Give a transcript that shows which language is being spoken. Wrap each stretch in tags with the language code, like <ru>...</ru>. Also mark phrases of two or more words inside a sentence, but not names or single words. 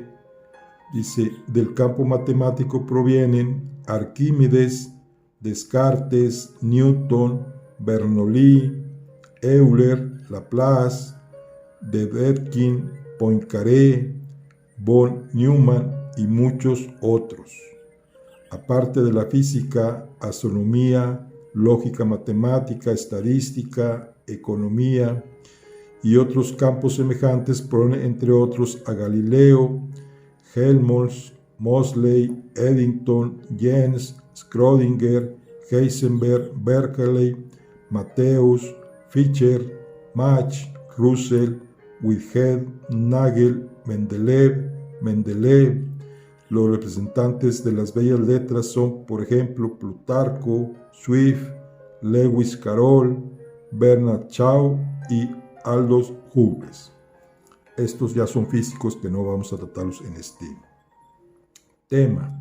<es>Dice, del campo matemático provienen Arquímedes, Descartes, Newton, Bernoulli, Euler, Laplace, Dedekind, Poincaré, von Neumann y muchos otros. Aparte de la física, astronomía, lógica matemática, estadística, economía y otros campos semejantes ponen entre otros a Galileo, Helmholtz, Moseley, Eddington, Jens, Schrödinger, Heisenberg, Berkeley, Matthäus, Fischer, Mach, Russell, Whitehead, Nagel, Mendeleev. Los representantes de las bellas letras son, por ejemplo, Plutarco, Swift, Lewis Carroll, Bernard Shaw y Aldous Huxley. Estos ya son físicos que no vamos a tratarlos en este tema.</es>